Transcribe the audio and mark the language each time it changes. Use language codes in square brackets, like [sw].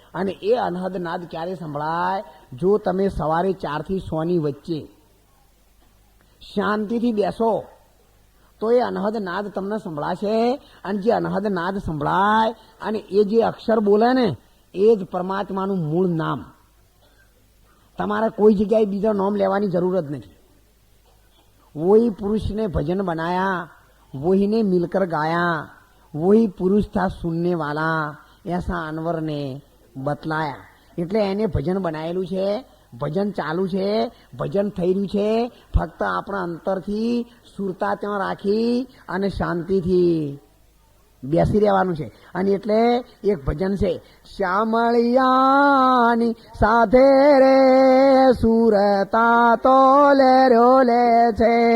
[gu] અને એ અનહદ નાદ ક્યારે સંભળાય? જો તમે સવારે 4 થી 6 ની વચ્ચે શાંતિથી બેસો તો એ અનહદ નાદ તમને સંભળાશે. અને જે અનહદ નાદ સંભળાય અને એ જે અક્ષર બોલે ને એ જ પરમાત્માનું મૂળ નામ. તમારે કોઈ જગ્યાએ બીજો નામ લેવાની જરૂર જ નથી. [hi] वही पुरुष ने भजन बनाया, वही ने मिलकर गाया, वही पुरुष था सुनने वाला, ऐसा अनवर ने बतलाया. [gu] એટલે એને ભજન બનાવેલું છે, ભજન ચાલુ છે, ભજન થઈ રહ્યું છે. ફક્ત આપણા અંતરથી સુરતા ત્યાં રાખી અને શાંતિથી બેસી રહેવાનું છે. અને એટલે એક ભજન છે, શ્યામળિયાની સાથે રે સુરતા તો લે છે.